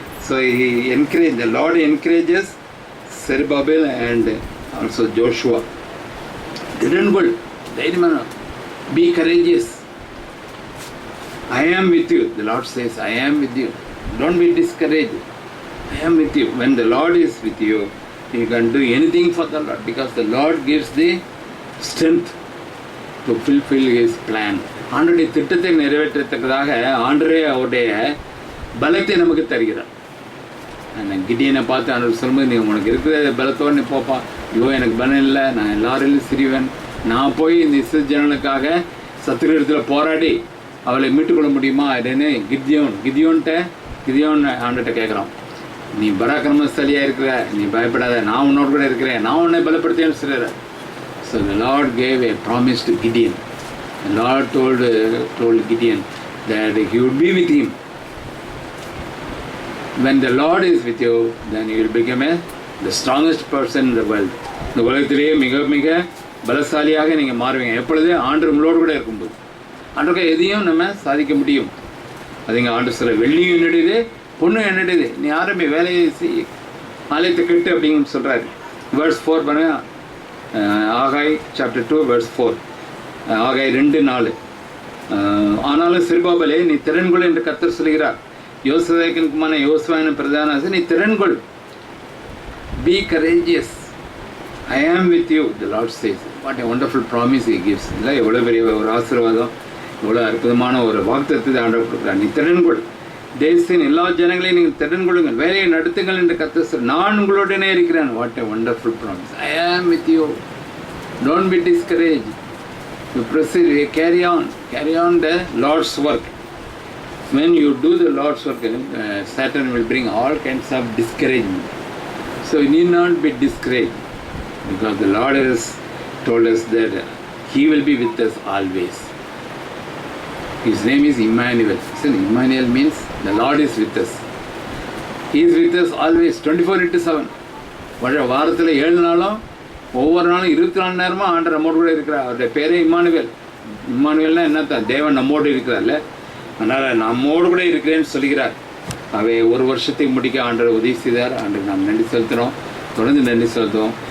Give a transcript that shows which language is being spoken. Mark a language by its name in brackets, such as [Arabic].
[English] So the Lord encourages Zerubbabel and also Joshua. [Tamil] திடன்கொள், தைரியமான, [English] be courageous. I am with you. The Lord says, I am with you. Don't be discouraged. I am with you. When the Lord is with you, you can do anything for the Lord, because the Lord gives the strength to fulfil his plan. [Tamil] ஆண்டருடைய திட்டத்தை நிறைவேற்றத்தக்கதாக ஆண்டரே அவருடைய பலத்தை நமக்கு தருகிறார். கிடியனை பார்த்து ஆண்டவர் சொல்லும்போது, நீ உனக்கு இருக்கிற பலத்தோடு நீ போப்பா. ஐயோ எனக்கு பலம் இல்லை, நான் எல்லாரிலும் சிறியவன், நான் போய் இந்த இஸ்ரவேல் ஜனங்களுக்காக சத்துருவிடத்தில் போராடி அவளை மீட்டுக்கொள்ள முடியுமா அப்படின்னு கிதியோன் ஆண்டுகிட்ட கேட்குறான். நீ பராக்கிரமசாலியாக இருக்கிற, நீ பயப்படாத, நான் உன்னோடு கூட இருக்கிறேன், நான் உன்னை பலப்படுத்தேன்னு சொல்கிறார். [English] So the Lord gave a promise to Gideon. The Lord told Gideon that he would be with him. When the Lord is with you, then you will become the strongest person in the world. [Tamil] இந்த உலகத்திலேயே மிக மிக பலசாலியாக நீங்கள் மாறுவீங்க எப்பொழுது ஆண்டவர் உங்களோடு கூட இருக்கும்போது. ஆண்டவருக்கு எதையும் நம்ம சாதிக்க முடியும். அதுங்க ஆண்டு சொல்ல, வெள்ளியும் என்னுடையது, பொண்ணும் என்னுடையது, நீ ஆரம்பி வேலையை செய், ஆலயத்தை கட்டு அப்படிங்கன்னு சொல்கிறாரு. வேர்ஸ் 4 பாருங்க, ஆகாய் சாப்டர் 2 வேர்ஸ் 4, ஆகாய் 2:4. ஆனாலும் சிறுபாபலே நீ திறன்கொள் என்று கர்த்தர் சொல்கிறார். யோசேக்குமான யோசுவாவின் பிரதான நீ திறன்கொள், [English] Be courageous, I am with you, the Lord says. What a wonderful promise he gives. [Tamil] இல்லை எவ்வளோ பெரிய ஒரு ஆசீர்வாதம், எவ்வளோ அற்புதமான ஒரு வாக்குத்தத்தத்தை ஆண்டவர் கொடுக்குறார். நீ திறன்கொள், தேசத்தின் எல்லா ஜனங்களையும் நீங்கள் திறன்கொள்ளுங்கள், வேலையை நடத்துங்கள் என்று கர்த்தர் சொல், நான் உங்களுடனே இருக்கிறேன். [English] What a wonderful promise. I am with you, don't be discourage, you proceed, carry on the Lord's work. When you do the Lord's work, Satan will bring all kinds of discouragement. So you need not be discouraged, because the Lord has told us that He will be with us always. His name is Emmanuel. So Emmanuel means the Lord is with us. He is with us always, 24/7. [Tamil] வாரத்தில் 7 நாளும் ஒவ்வொரு நாளும் 24 நேரமும் ஆண்டவர் நம்மோடு கூட இருக்கிறார். அவருடைய பேரே இம்மானுவேல். இம்மானுவேல்னா என்னத்தான், தேவன் நம்மோடு இருக்கிறார்ல, அதனால் நம்மோடு கூட இருக்கிறேன்னு சொல்கிறார். அவை ஒரு வருஷத்துக்கு முடிக்க ஆண்டவர் உதவி செய்தார். ஆண்டவர் நாம் நன்றி செலுத்துகிறோம், தொடர்ந்து நன்றி செலுத்துவோம்.